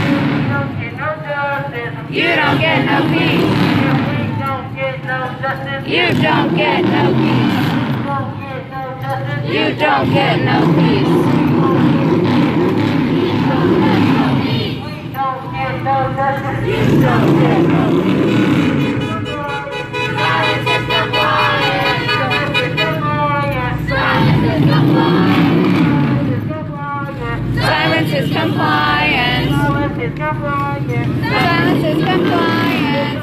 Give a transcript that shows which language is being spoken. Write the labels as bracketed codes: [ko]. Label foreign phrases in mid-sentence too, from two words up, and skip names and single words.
[en] You don't get no peace. You don't get no peace. You don't get no peace. You don't get no peace. Silence is compliance. Silence is compliance. Silence is compliance. Silence is compliance.